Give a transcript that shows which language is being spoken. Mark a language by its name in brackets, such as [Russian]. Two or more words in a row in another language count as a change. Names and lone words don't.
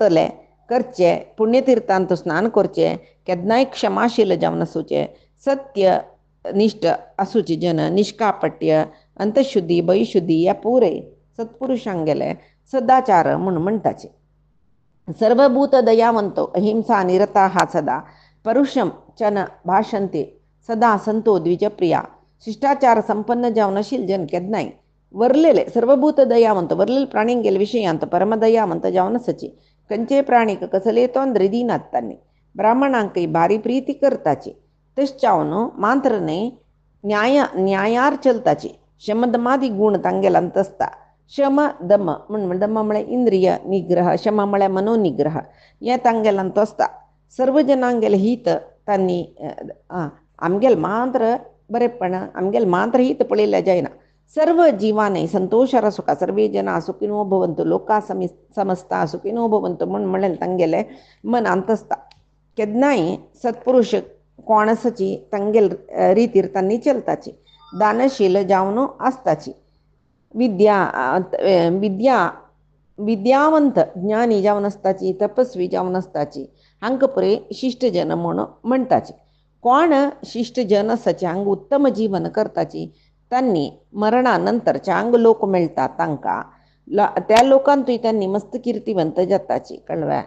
[Konkani] करचे पुण्यतीर्थांत स्नान करचे केदनाय क्षमाशील जावन आसूचे सत्य निष्ठ आसूचे जन निष्कापट्य अंतशुद्धी बहिशुद्धी या पुरे सत्पुरुषांक गेले सदाचार म्हणटाचे [Sanskrit] सर्वभूत दयावंतो अहिंसा निरताः सदा परुषम चन भाषन्ते सदा संतो द्विजप्रिया [Konkani] शिष्टाचार संपन्न जावन आशिल जन केदनाय वरलेले सर्वभूत दयावंत वरलेले प्राणींक गेले विशयांत परमदयावंत जावन आसची खंयचे प्राणीक कसले तोंदरी दिनात तांणी ब्राह्मणांकय भारी प्रीती करताची तशें मात्रने न्यायार चलताची शमदमादी गुण तांगेलांत आसता शम दम दम म्हळ्यार इंद्रिय निग्रह शम म्हळ्यार मनोनिग्रह हे तांगेलांत आसता सर्व जनांगेले हित तांणी आमगेल मात्र बरेपण आमगेल मात्र हित पळयलें जायना सर्व जीवाने संतोषार सुखा [Sanskrit] सर्वे जना सुखिनो भवन्तु लोका समस्ता सुखिनो भवन्तु [Konkani] म्हणलें तांगेले मनांत आसता केदनाय सत्पुरुष कोण आसाची तांगेल रितीर तांणी चलताची दानशील जावन आसताची विद्यावंत ज्ञानी जावन आसताची तपस्वी जावन आसताची हांकां पळय शिष्टजन म्हणटाची कोण शिष्टजन आसाची हांगा उत्तम जीवन करताची तांणी मरणानंतर चांग लोक मेळटा तांकां त्या लोकांतूय तांणी मस्त किर्तिवंत जाताची कळ्ळें